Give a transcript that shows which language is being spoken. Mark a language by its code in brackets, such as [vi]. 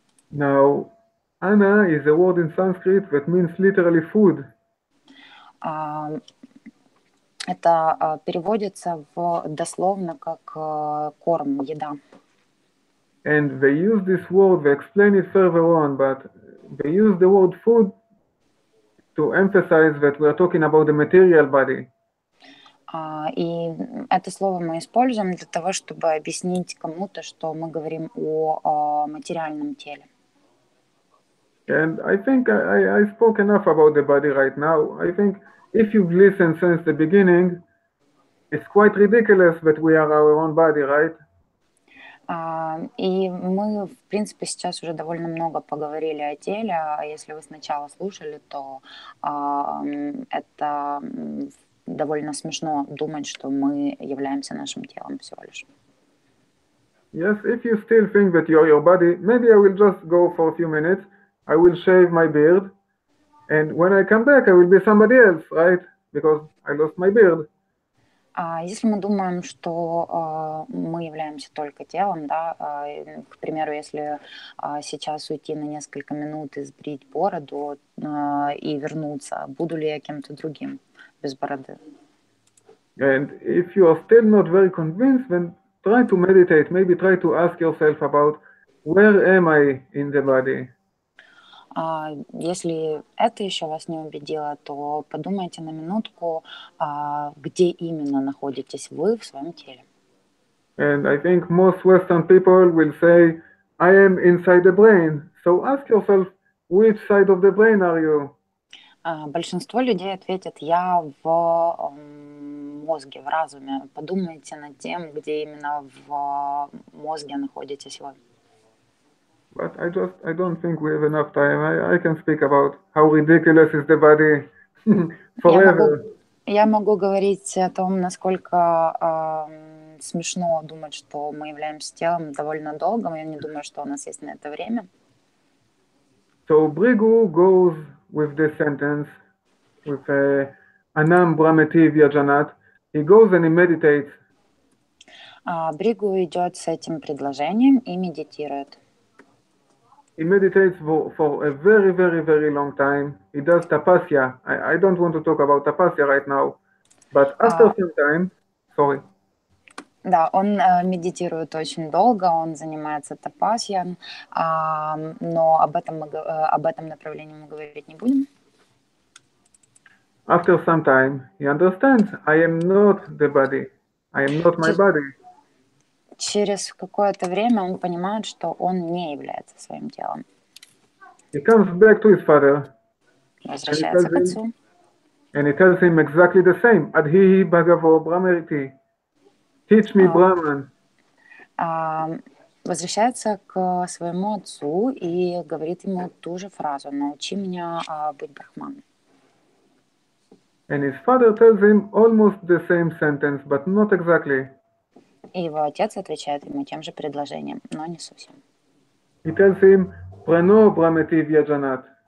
[en] Now, Ana is a word in Sanskrit that means literally food. [ru] Это переводится дословно как корм, еда. [en] And they use this word, they explain it further on, but they use the word food to emphasize that we are talking about the material body. [ru] И это слово мы используем для того, чтобы объяснить кому-то, что мы говорим о материальном теле. [en] And I think I spoke enough about the body right now. I think if you've listened since the beginning, it's quite ridiculous that we are our own body, right? [ru] И мы, в принципе, сейчас уже довольно много поговорили о теле. А если вы сначала слушали, то это довольно смешно думать, что мы являемся нашим телом всего лишь. [en] Yes, if you still think that you're your body, maybe I will just go for a few minutes. I will shave my beard, and when I come back, I will be somebody else, right? Because I lost my beard. [ru] Если мы думаем, что мы являемся только телом, да, к примеру, если сейчас уйти на несколько минут и сбрить бороду и вернуться, буду ли я кем-то другим без бороды? [en] And if you are still not very convinced, then try to meditate. Maybe try to ask yourself about where am I in the body? [ru] Если это еще вас не убедило, то подумайте на минутку, где именно находитесь вы в своем теле. [en] And I think most Western people will say, I am inside the brain. So ask yourself, which side of the brain are you? [ru] Большинство людей ответят, я в мозге, в разуме. Подумайте над тем, где именно в мозге находитесь вы. [en] But I don't think we have enough time. I can speak about how ridiculous is the body forever. [ru] Я могу говорить о том, насколько смешно думать, что мы являемся телом довольно долго. Я не думаю, что у нас есть на это время. [en] So Bhrigu goes with this sentence, with [sa] Anam Brahmeti Vyajanat. [en] He goes and he meditates. [ru] Бригу идет с этим предложением и медитирует. [en] He meditates for a very, very, very long time. He does tapasya. I don't want to talk about tapasya right now, but after some time, sorry. [ru] Да, он медитирует очень долго, он занимается тапасьей, но об этом направлении мы говорить не будем. [en] After some time, he understands, I am not the body. I am not my body. [ru] Через какое-то время он понимает, что он не является своим телом. [en] He comes back to his father. [ru] Возвращается к отцу. [en] And he tells him exactly the same. [sa] Adhihi Bhagavo Brahmariti. [en] Teach me Brahman. [ru] Возвращается к своему отцу и говорит ему ту же фразу: научи меня быть брахманом. [en] And his father tells him almost the same sentence, but not exactly. [ru] И его отец отвечает ему тем же предложением, но не совсем. [en] He tells him, [sa] Prano Brahmeti Vyajanat.